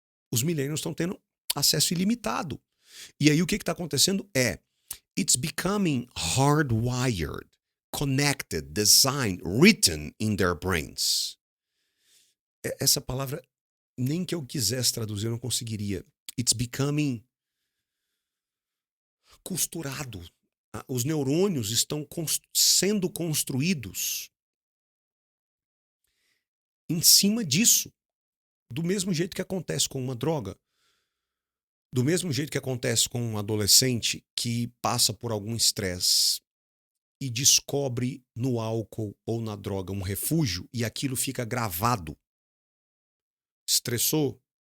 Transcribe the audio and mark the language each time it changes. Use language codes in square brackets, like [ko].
[pt] Os millennials estão tendo acesso ilimitado. E aí o que está acontecendo é, [en] it's becoming hardwired, connected, designed, written in their brains. [pt] Essa palavra, nem que eu quisesse traduzir, eu não conseguiria. [en] It's becoming costurado. [pt] Os neurônios estão sendo construídos em cima disso. Do mesmo jeito que acontece com uma droga. Do mesmo jeito que acontece com um adolescente que passa por algum estresse e descobre no álcool ou na droga um refúgio e aquilo fica gravado. Estressou?